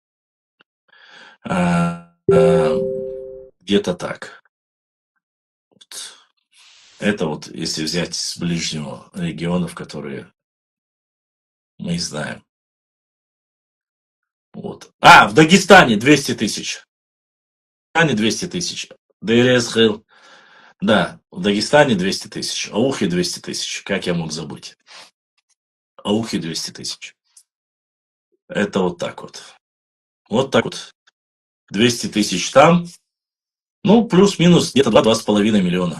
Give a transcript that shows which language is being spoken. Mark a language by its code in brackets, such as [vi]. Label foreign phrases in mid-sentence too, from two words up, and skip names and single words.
[ru] Где-то так. Вот. Это вот, если взять с ближнего регионов, которые мы знаем. Вот. В Дагестане 200 тысяч. В Дагестане 200 тысяч. Дейр-эз-Хил. Да, в Дагестане 200 тысяч. Аухе 200 тысяч. Как я мог забыть? Аухе 200 тысяч. Это вот так вот. Вот так вот. 200 тысяч там. Ну, плюс-минус где-то 2-2,5 миллиона.